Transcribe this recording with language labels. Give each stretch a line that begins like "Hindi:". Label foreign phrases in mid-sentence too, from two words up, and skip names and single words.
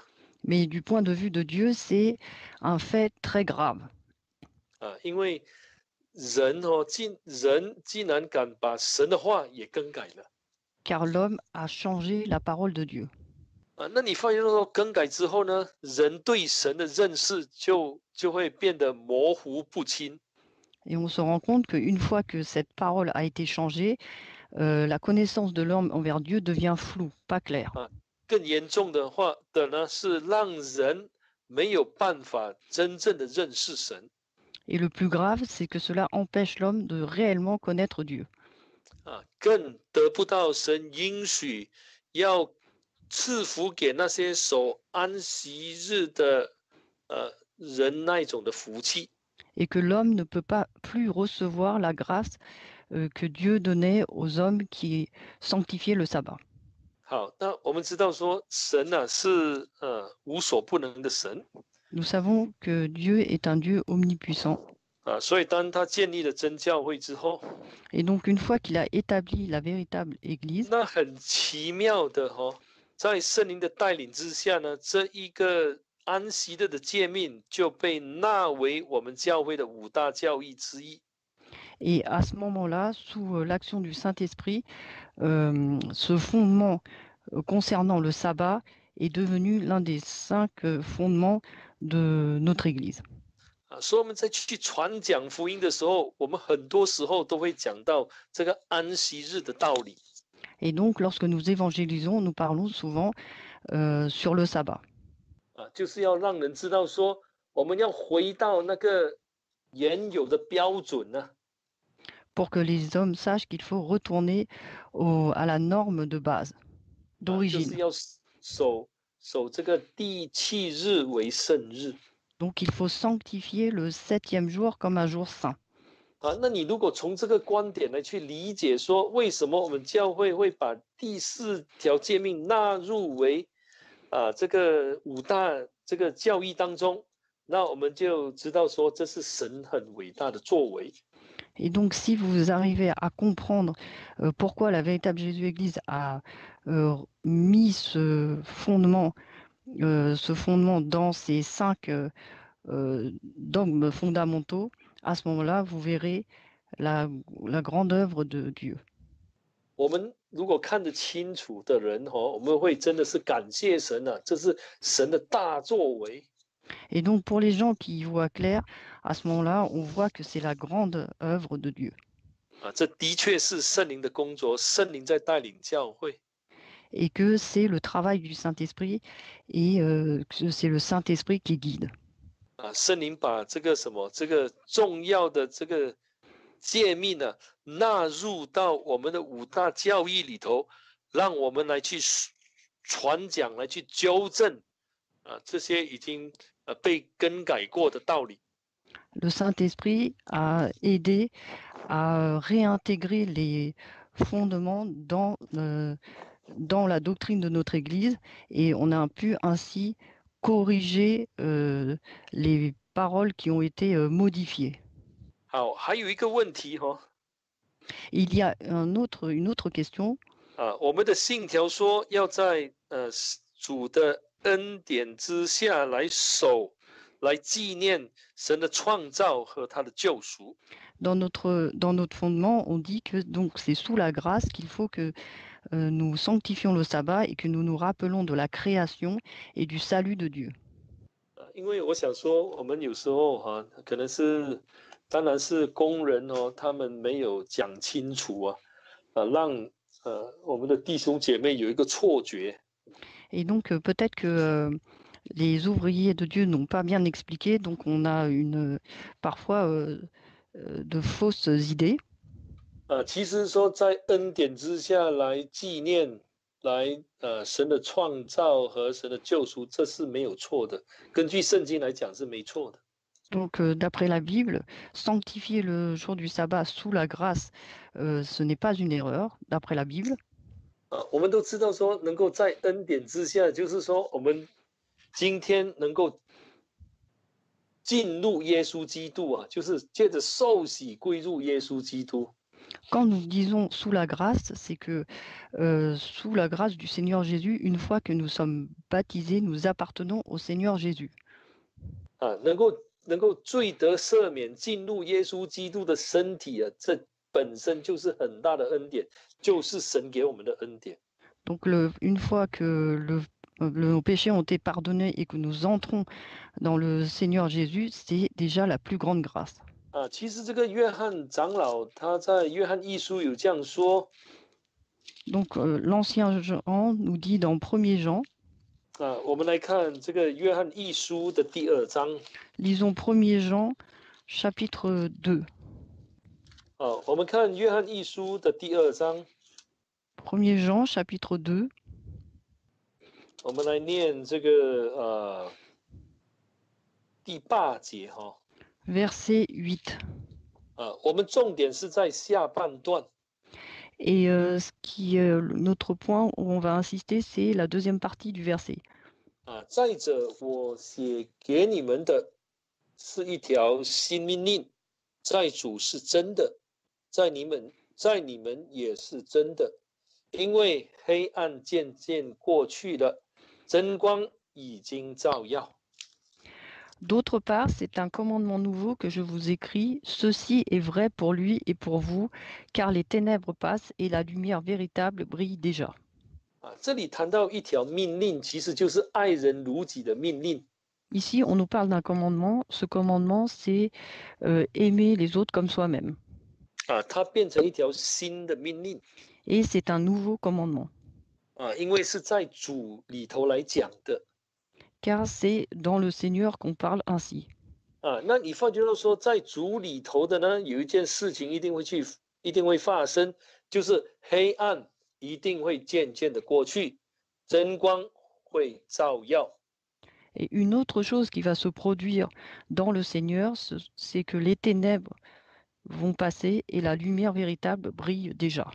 French: Mais du point de vue de Dieu, c'est un fait très grave.
Chinese: 因为人竟然敢把神的话也更改了。
French: Car l'homme a changé la parole de Dieu.
Chinese: 那你发现说更改之后呢，人对神的认识就会变得模糊不清。
French: Et on se rend compte qu'une fois que cette parole a été changée, la connaissance de l'homme envers Dieu devient floue, pas claire.
Chinese: 更严重的话呢，是让人没有办法真正的认识神。
French: Et le plus grave, c'est que cela empêche l'homme de réellement connaître Dieu.
Chinese: 更得不到神应许要赐福给那些守安息日的人那一种的福气。
French: Et que l'homme ne peut pas plus recevoir la grâce que Dieu donnait aux hommes qui sanctifiaient le sabbat.
Chinese: 好，那我们知道说神是无所不能的神。
French: Nous savons que Dieu est un Dieu omnipuissant.
Chinese: 所以当他建立了真教会之后，
French: Et donc une fois qu'il a établi la véritable Église,
Chinese: 那很奇妙的在圣灵的带领之下呢，这一个安息日的诫命就被纳为我们教会的5大教义之一。
French: et à ce moment-là, sous l'action du Saint-Esprit, ce fondement concernant le sabbat est devenu l'un des 5 fondements de notre Église.
Chinese: 所以我们在去传讲福音的时候，我们很多时候都会讲到这个安息日的道理。
French: Et donc, lorsque nous évangélisons, nous parlons souvent sur le sabbat.
Chinese: 就是要让人知道说，我们要回到那个原有的标准呢。
French: Pour que les hommes sachent qu'il faut retourner à la norme de base,
Chinese: 就
French: d'origine.
Chinese: 是要守这个第7日为圣日。
French: Donc, il faut sanctifier le 7e jour comme un jour saint.
Chinese: 那你如果从这个观点来去理解说，为什么我们教会会把第4条诫命纳入为这个5大这个教义当中，那我们就知道说这是神很伟大的作为。
French: Et donc, si vous arrivez à comprendre pourquoi la véritable Jésus-Église a mis ce fondement dans ces 5 dogmes fondamentaux, à ce moment-là, vous verrez la grande œuvre de Dieu.
Chinese: 我们如果看得清楚的人我们会真的是感谢神啊，这是神的大作为。
French: Et donc, pour les gens qui y voient clair, à ce moment-là, on voit que c'est la grande œuvre de Dieu.
Chinese: 这的确是圣灵的工作，圣灵在带领教会。
French: Et que c'est le travail du Saint-Esprit et que c'est le Saint-Esprit qui guide.
Chinese: 圣灵把这个重要的这个诫命呢纳入到我们的五大教义里头，让我们来去传讲，来去纠正这些已经被更改过的道理。
French: Le Saint-Esprit a aidé à réintégrer les fondements dans la doctrine de notre Église et on a pu ainsi corriger les paroles qui ont été modifiées.
Chinese: 好，还有一个问题
French: Il y a une autre question.
Chinese: 我们的信条说要在主的恩典之下来守，来纪念神的创造和他的救赎。
French: Dans notre fondement, on dit que donc c'est sous la grâce qu'il faut que nous sanctifions le sabbat et que nous nous rappelons de la création et du salut de Dieu.
Chinese: 因为我想说，我们有时候可能是，当然是工人他们没有讲清楚让我们的弟兄姐妹有一个错觉。
French: Et donc peut-être que les ouvriers de Dieu n'ont pas bien expliqué, donc on a parfois de fausses idées.
Chinese: 其实说在恩典之下来纪念，来神的创造和神的救赎，这是没有错的。根据圣经来讲是没错的。
French: Donc d'après la Bible, sanctifier le jour du sabbat sous la grâce, ce n'est pas une erreur, d'après la Bible.
Chinese: 我们都知道说，能够在恩典之下，就是说我们今天能够进入耶稣基督就是借着受洗归入耶稣基督。
French: Quand nous disons sous la grâce, c'est que sous la grâce du Seigneur Jésus, une fois que nous sommes baptisés, nous appartenons au Seigneur Jésus.
Chinese: 能够罪得赦免，进入耶稣基督的身体这本身就是很大的恩典，就是神给我们的恩典。
French: Donc une fois que nos péchés ont été pardonnés et que nous entrons dans le Seigneur Jésus, c'est déjà la plus grande grâce.
Chinese: 其实这个约翰长老他在约翰一书有这样说。
French: Donc l'ancien Jean nous dit dans 1er Jean.
Chinese: 我们来看这个约翰一书的第2章。
French: Lisons 1er Jean, chapitre 2.
Chinese: 我们看约翰一书的第2章。
French: 1er Jean, chapitre 2.
Chinese: 我们来念这个第8节
French: Verset 8.
Chinese: 我们重点是在下半段。
French: Et ce qui est notre point où on va insister, c'est la deuxième partie du verset.
Chinese: 再者，我写给你们的是一条新命令，在主是真的，在你们也是真的，因为黑暗渐渐过去了，真光已经照耀。
French: D'autre part, c'est un commandement nouveau que je vous écris. Ceci est vrai pour lui et pour vous, car les ténèbres passent et la lumière véritable brille déjà.
Chinese: 这里谈到一条命令，其实就是爱人如己的命令。
French: Ici, on nous parle d'un commandement. Ce commandement, c'est aimer les autres comme soi-même.
Chinese: 它变成一条新的命令。
French: Et c'est un nouveau commandement.
Chinese: 因为是在主里头来讲的。
French: Car c'est dans le Seigneur qu'on parle ainsi.
Chinese: 那你发觉到说，在主里头的呢，有一件事情一定会发生，就是黑暗一定会渐渐的过去，真光会照耀。
French: Et une autre chose qui va se produire dans le Seigneur, c'est que les ténèbres vont passer et la lumière véritable brille déjà.